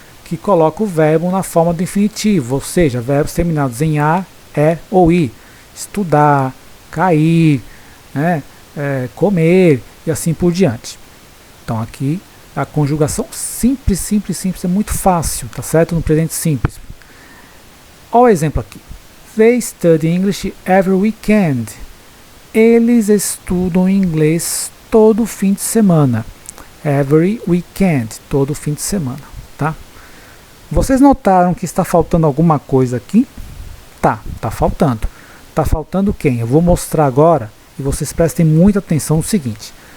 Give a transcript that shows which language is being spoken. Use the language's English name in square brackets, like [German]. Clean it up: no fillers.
[Portuguese] Que coloca o verbo na forma do infinitivo, ou seja, verbos terminados em a, é ou i. Estudar, cair, né? Comer e assim por diante. Então aqui a conjugação simples, simples, simples é muito fácil, tá certo? No presente simples. Olha o exemplo aqui. [English] They study English every weekend. [Portuguese] Eles estudam inglês todo fim de semana. [English] Every weekend, [Portuguese] todo fim de semana, tá? Vocês notaram que está faltando alguma coisa aqui? Tá faltando. Tá faltando quem? Eu vou mostrar agora e vocês prestem muita atenção no seguinte.